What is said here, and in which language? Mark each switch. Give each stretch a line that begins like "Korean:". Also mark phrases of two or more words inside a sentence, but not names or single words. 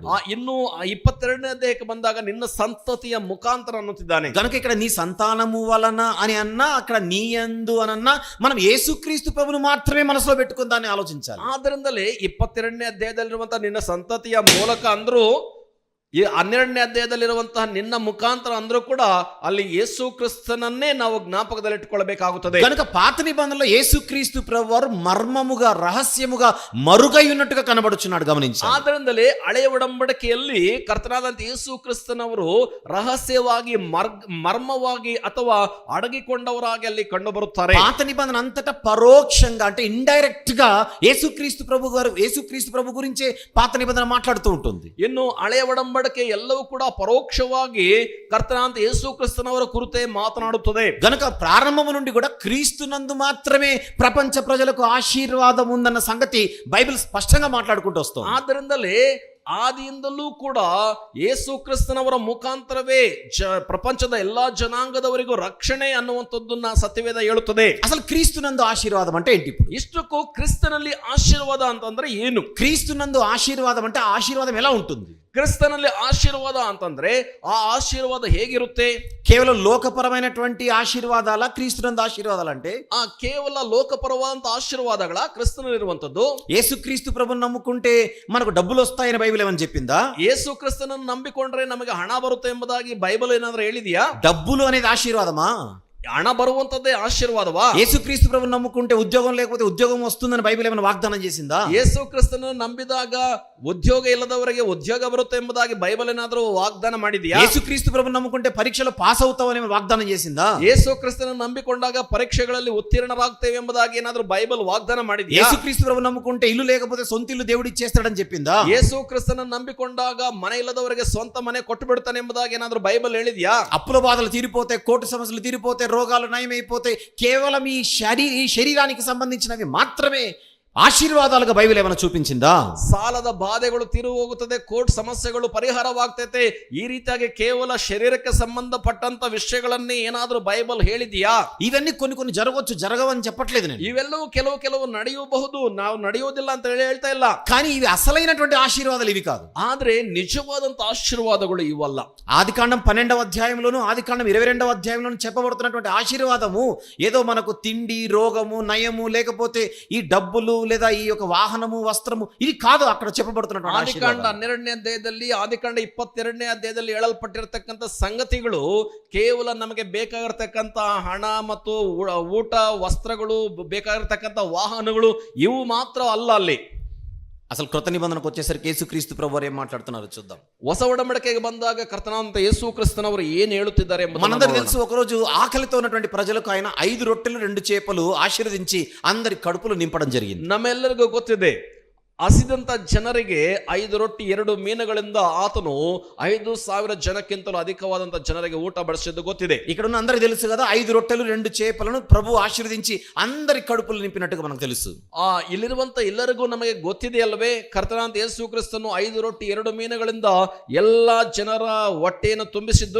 Kannada: ಇನ್ನು 22ನೇ ಅಧ್ಯಾಯಕ್ಕೆ ಬಂದಾಗ ನಿನ್ನ ಸಂತತಿಯ ಮುಖಾಂತರ ಅನ್ನುತ್ತಿದ್ದಾನೆ.
Telugu: కనుక ఇక్కడ నీ సంతానము వలన అని అన్నా, అక్కడ నీ యందు అని అన్నా, మనం యేసుక్రీస్తు ప్రభువును మాత్రమే మనసులో పెట్టుకుని దాన్ని ఆలోచించాలి.
Kannada: ಆದ್ದರಿಂದಲೇ 22ನೇ ಅಧ್ಯಾಯದಲ್ಲಿರುವಂತಹ ನಿನ್ನ ಸಂತತಿಯ ಮೂಲಕ ಅಂದ್ರು, ಈ 12ನೇ ಅಧ್ಯಾಯದಲ್ಲಿರುವಂತಹ ನಿನ್ನ ಮುಖಾಂತರ ಅಂದ್ರೂ ಕೂಡ ಅಲ್ಲಿ ಯೇಸು ಕ್ರಿಸ್ತನನ್ನೇ ನಾವು ಜ್ಞಾಪಕದಲ್ಲಿಟ್ಟುಕೊಳ್ಳಬೇಕಾಗುತ್ತದೆ.
Telugu: కనుక పాత నిబంధనలో యేసుక్రీస్తు ప్రభువారు మర్మముగా రహస్యముగా మరుగై ఉన్నట్టుగా కనబడుచున్నాడు, గమనించాలి.
Kannada: ಆದ್ದರಿಂದಲೇ ಹಳೆಯ ಒಡಂಬಡಿಕೆಯಲ್ಲಿ ಕರ್ತನಾದಂತ ಯೇಸು ಕ್ರಿಸ್ತನವರು ರಹಸ್ಯವಾಗಿ ಮರ್ಮವಾಗಿ ಅಥವಾ ಅಡಗಿಕೊಂಡವರಾಗಿ ಅಲ್ಲಿ ಕಂಡು ಬರುತ್ತಾರೆ.
Telugu: పాత నిబంధన అంతటా పరోక్షంగా అంటే ఇండైరెక్ట్ గా యేసుక్రీస్తు ప్రభు గురించే పాత నిబంధన మాట్లాడుతూ ఉంటుంది.
Kannada: ಇನ್ನು ಹಳೆಯ ಒಡಂಬಡಿಕೆ ಎಲ್ಲವೂ ಕೂಡ ಪರೋಕ್ಷವಾಗಿ ಕರ್ತನಾದಂತ ಯೇಸು ಕ್ರಿಸ್ತನವರ ಕುರಿತೇ ಮಾತನಾಡುತ್ತದೆ.
Telugu: గనుక ప్రారంభము నుండి కూడా క్రీస్తునందు మాత్రమే ప్రపంచ ప్రజలకు ఆశీర్వాదం ఉందన్న సంగతి బైబిల్ స్పష్టంగా మాట్లాడుకుంటూ వస్తుంది.
Kannada: ಆದ್ದರಿಂದಲೇ ಆದಿಯಿಂದಲೂ ಕೂಡ ಯೇಸು ಕ್ರಿಸ್ತನವರ ಮುಖಾಂತರವೇ ಪ್ರಪಂಚದ ಎಲ್ಲಾ ಜನಾಂಗದವರಿಗೂ ರಕ್ಷಣೆ ಅನ್ನುವಂಥದ್ದನ್ನ ಸತ್ಯವೇದ ಹೇಳುತ್ತದೆ.
Telugu: అసలు క్రీస్తునందు ఆశీర్వాదం అంటే ఏంటి? ఇప్పుడు
Kannada: ಇಷ್ಟಕ್ಕೂ ಕ್ರಿಸ್ತನಲ್ಲಿ ಆಶೀರ್ವಾದ ಅಂತಂದ್ರೆ ಏನು?
Telugu: క్రీస్తునందు ఆశీర్వాదం అంటే ఆ ఆశీర్వాదం ఎలా ఉంటుంది?
Kannada: ಕ್ರಿಸ್ತನಲ್ಲಿ ಆಶೀರ್ವಾದ ಅಂತಂದ್ರೆ ಆ ಆಶೀರ್ವಾದ ಹೇಗಿರುತ್ತೆ?
Telugu: కేవలం లోకపరమైనటువంటి ఆశీర్వాదాల క్రీస్తునందు ఆశీర్వాదాలు అంటే
Kannada: ಆ ಕೇವಲ ಲೋಕಪರವಾದಂತ ಆಶೀರ್ವಾದಗಳ ಕ್ರಿಸ್ತನಲ್ಲಿರುವಂತದ್ದು.
Telugu: యేసుక్రీస్తు ప్రభువును నమ్ముకుంటే మనకు డబ్బులు వస్తాయని బైబిల్ ఏమని చెప్పిందా?
Kannada: ಯೇಸು ಕ್ರಿಸ್ತನನ್ನು ನಂಬಿಕೊಂಡ್ರೆ ನಮಗೆ ಹಣ ಬರುತ್ತೆ ಎಂಬುದಾಗಿ ಬೈಬಲ್ ಏನಾದ್ರೂ ಹೇಳಿದೆಯಾ?
Telugu: డబ్బులు అనేది ఆశీర్వాదమా?
Kannada: ಹಣ ಬರುವಂತದ್ದೇ ಆಶೀರ್ವಾದವಾ?
Telugu: యేసుక్రీస్తు ప్రభువును నమ్ముకుంటే ఉద్యోగం లేకపోతే ఉద్యోగం వస్తుందని బైబిల్ ఏమైనా వాగ్దానం చేసిందా?
Kannada: ಯೇಸು ಕ್ರಿಸ್ತನನ್ನು ನಂಬಿದಾಗ ಉದ್ಯೋಗ ಇಲ್ಲದವರಿಗೆ ಉದ್ಯೋಗ ಬರುತ್ತೆ ಎಂಬುದಾಗಿ ಬೈಬಲ್ ಏನಾದ್ರೂ ವಾಗ್ದಾನ ಮಾಡಿದೆಯಾ?
Telugu: యేసుక్రీస్తు ప్రభువును నమ్ముకుంటే పరీక్షలో పాస్ అవుతావని వాగ్దానం చేసిందా?
Kannada: ಯೇಸು ಕ್ರಿಸ್ತನನ್ನು ನಂಬಿಕೊಂಡಾಗ ಪರೀಕ್ಷೆಗಳಲ್ಲಿ ಉತ್ತೀರ್ಣರಾಗ್ತೇವೆ ಎಂಬುದಾಗಿ ಏನಾದ್ರೂ ಬೈಬಲ್ ವಾಗ್ದಾನ ಮಾಡಿದೆಯಾ?
Telugu: యేసుక్రీస్తు ప్రభువును నమ్ముకుంటే ఇల్లు లేకపోతే సొంత ఇల్లు దేవుడు ఇచ్చేస్తాడని చెప్పిందా?
Kannada: ಯೇಸು ಕ್ರಿಸ್ತನನ್ನು ನಂಬಿಕೊಂಡಾಗ ಮನೆ ಇಲ್ಲದವರಿಗೆ ಸ್ವಂತ ಮನೆ ಕೊಟ್ಟು ಬಿಡ್ತಾನೆ ಎಂಬುದಾಗಿ ಏನಾದ್ರೂ ಬೈಬಲ್ ಹೇಳಿದೆಯಾ?
Telugu: అప్పుల బాధలు తీరిపోతే, కోర్టు సమస్యలు తీరిపోతే, రోగాలు నయమైపోతే, కేవలం ఈ శరీరానికి సంబంధించినవి మాత్రమే ఆశీర్వాదాలుగా బైబిల్ ఏమైనా చూపించిందా?
Kannada: ಸಾಲದ ಬಾಧೆಗಳು ತೀರು ಹೋಗುತ್ತದೆ, ಕೋರ್ಟ್ ಸಮಸ್ಯೆಗಳು ಪರಿಹಾರವಾಗ್ತೈತೆ, ಈ ರೀತಿಯಾಗಿ ಕೇವಲ ಶರೀರಕ್ಕೆ ಸಂಬಂಧಪಟ್ಟಂತ ವಿಷಯಗಳನ್ನೇ ಏನಾದ್ರೂ ಬೈಬಲ್ ಹೇಳಿದೆಯಾ?
Telugu: ఇవన్నీ కొన్ని జరగవచ్చు, జరగవని చెప్పట్లేదు నేను.
Kannada: ಇವೆಲ್ಲವೂ ಕೆಲವು ನಡೆಯಬಹುದು, ನಾವು ನಡೆಯೋದಿಲ್ಲ ಅಂತ ಹೇಳ್ತಾ ಇಲ್ಲ.
Telugu: కానీ ఇవి అసలైనటువంటి ఆశీర్వాదాలు ఇవి కాదు.
Kannada: ಆದ್ರೆ నిజವಾದಂತ ఆశీర్వాదಗಳು ಇವಲ್ಲ.
Telugu: ఆదికాండం 12వ అధ్యాయంలోను ఆదికాండం 22వ అధ్యాయంలోను చెప్పబడుతున్నటువంటి ఆశీర్వాదము ఏదో మనకు తిండి, రోగము, నయము, లేకపోతే ఈ డబ్బులు లేదా ఈ యొక్క వాహనము, వస్త్రము, ఇది కాదు అక్కడ చెప్పబడుతున్నటువంటి
Kannada: ಆದಿಕಾಂಡ 12ನೇ ಅಧ್ಯಾಯದಲ್ಲಿ, ಆದಿಕಾಂಡ 22ನೇ ಅಧ್ಯಾಯದಲ್ಲಿ ಹೇಳಲ್ಪಟ್ಟಿರತಕ್ಕಂಥ ಸಂಗತಿಗಳು ಕೇವಲ ನಮಗೆ ಬೇಕಾಗಿರ್ತಕ್ಕಂಥ ಹಣ ಮತ್ತು ಊಟ, ವಸ್ತ್ರಗಳು, ಬೇಕಾಗಿರ್ತಕ್ಕಂಥ ವಾಹನಗಳು ಇವು ಮಾತ್ರ ಅಲ್ಲ. ಅಲ್ಲಿ
Telugu: అసలు కృత నిబంధనకు వచ్చేసరికి యేసుక్రీస్తు ప్రభువారు ఏం మాట్లాడుతున్నారో చూద్దాం.
Kannada: ಹೊಸ ಒಡಂಬಡಿಕೆಗೆ ಬಂದಾಗ ಕರ್ತನಾದಂತ ಯೇಸು ಕ್ರಿಸ್ತನವರು ಏನ್ ಹೇಳುತ್ತಿದ್ದಾರೆ
Telugu: మనందరికీ తెలుసు, ఒకరోజు ఆకలితో ఉన్నటువంటి ప్రజలకు ఆయన 5 రొట్టెలు 2 చేపలు ఆశీర్వదించి అందరి కడుపులు నింపడం జరిగింది.
Kannada: ನಮ್ಮೆಲ್ಲರಿಗೂ ಗೊತ್ತಿದೆ, ಹಸಿದಂತ ಜನರಿಗೆ 5 ರೊಟ್ಟಿ 2 ಮೀನುಗಳಿಂದ ಆತನು 5,000 ಜನಕ್ಕಿಂತಲೂ ಅಧಿಕವಾದಂತ ಜನರಿಗೆ ಊಟ ಬಡಿಸಿದ್ದು ಗೊತ್ತಿದೆ.
Telugu: ఇక్కడ ఉన్న అందరికి తెలుసు కదా, 5 రొట్టెలు 2 చేపలను ప్రభు ఆశీర్వదించి అందరి కడుపులు నింపినట్టుగా మనకు తెలుసు.
Kannada: ಇಲ್ಲಿರುವಂತ ಎಲ್ಲರಿಗೂ ನಮಗೆ ಗೊತ್ತಿದೆ ಅಲ್ವೇ, ಕರ್ತನಾದ ಯೇಸು ಕ್ರಿಸ್ತನು 5 ರೊಟ್ಟಿ 2 ಮೀನುಗಳಿಂದ ಎಲ್ಲಾ ಜನರ ಹೊಟ್ಟೆಯನ್ನು ತುಂಬಿಸಿದ್ದು,